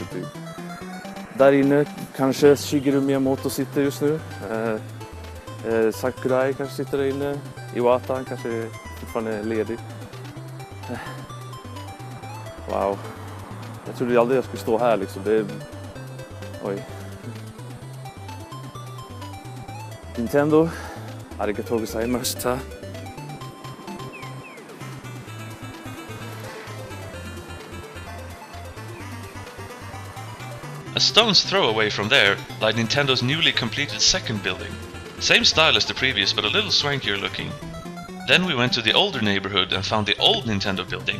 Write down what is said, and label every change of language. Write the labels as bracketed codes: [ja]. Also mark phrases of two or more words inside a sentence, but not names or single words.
[sv] Där inne kanske Shigeru Miyamoto sitter just nu. Sakurai kanske sitter där inne. Iwata han kanske fortfarande är ledig. Wow. Jag trodde aldrig jag skulle stå här liksom. Det är... Oj. Nintendo. [ja] ありがとうございました. [en] A stone's throw away from there lied Nintendo's newly completed second building. Same style as the previous, but a little swankier looking. Then we went to the older neighborhood and found the old Nintendo building.